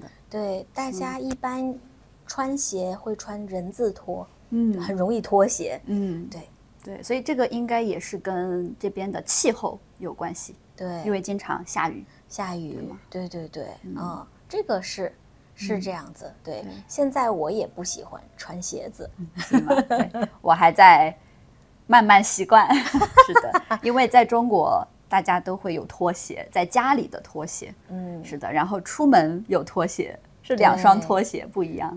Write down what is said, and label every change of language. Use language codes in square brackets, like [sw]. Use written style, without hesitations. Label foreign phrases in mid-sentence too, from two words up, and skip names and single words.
[zh] 對，大家一般穿鞋會穿人字拖，很容易脫鞋。對，所以這個應該也是跟這邊的氣候有關係。對，因為經常下雨。對，這個是這樣子。對，現在我也不喜歡穿鞋子，是嗎？對，我還在慢慢習慣。是的，因為在中國大家都會有拖鞋，在家裡的拖鞋。是的，然後出門有拖鞋。是2雙拖鞋不一樣。